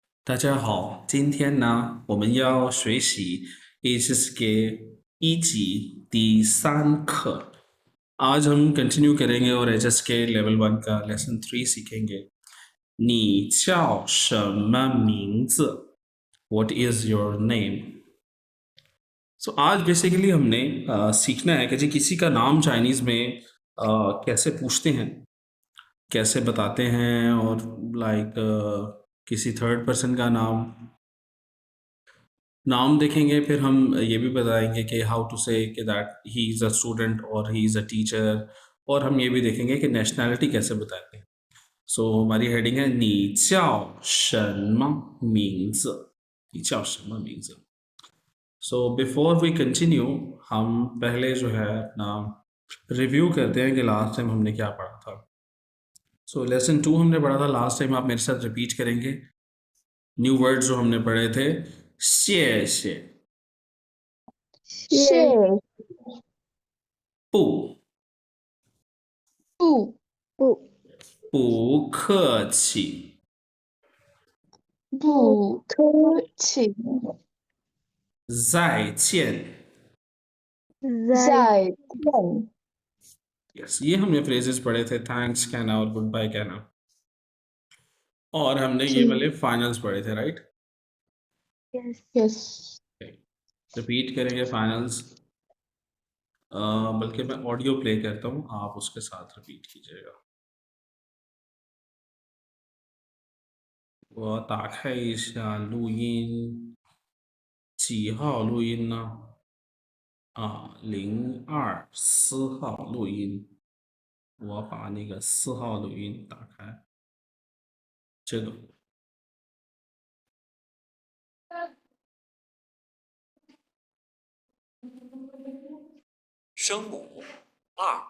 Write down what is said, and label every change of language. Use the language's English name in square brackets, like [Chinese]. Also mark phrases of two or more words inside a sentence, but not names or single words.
[Chinese] 大家好，今天呢，我们要学习 HSK 一级第3课। [Hindi] आज हम कंटिन्यू करेंगे और HSK लेवल 1 का लेसन 3 सीखेंगे। [Chinese] 你叫什么名字 [English] What is your name? [Hindi] So आज बेसिकली हमने सीखना है कि जी किसी का नाम चाइनीज़ में कैसे पूछते हैं, कैसे बताते हैं, और लाइक किसी [English] third person [Hindi] का नाम देखेंगे। फिर हम ये भी बताएंगे कि [English] how to say [Hindi] कि [English] that he is a student [Hindi] और [English] he is a teacher, [Hindi] और हम ये भी देखेंगे कि नेशनैलिटी कैसे बताते हैं। सो हमारी हेडिंग है [Chinese] 你叫什么名字 你叫什么名字। [Hindi] सो [English] before we continue, [Hindi] हम पहले जो है अपना रिव्यू करते हैं कि [English] last time [Hindi] हमने क्या पढ़ा था। सो लेसन 2 हमने पढ़ा था [English] last time, [Hindi] आप मेरे साथ रिपीट करेंगे। [English] new words [Hindi] जो हमने पढ़े थे, [Chinese] 谢谢谢不不不客气不客气，再见। 再见。 [Hindi] यस, ये हमने फ्रेजेस पढ़े थे, थैंक्स कहना और [English] good bye [Hindi] कहना, और हमने ये वाले फाइनल्स पढ़े थे, राइट। यस रिपीट करेंगे फाइनल्स, बल्कि मैं [English] audio play [Hindi] करता हूँ, आप उसके साथ रिपीट कीजिएगा। [Chinese] 我打开一下录音，几号录音呢？02-4号录音，我把那个4号录音打开，这个声母2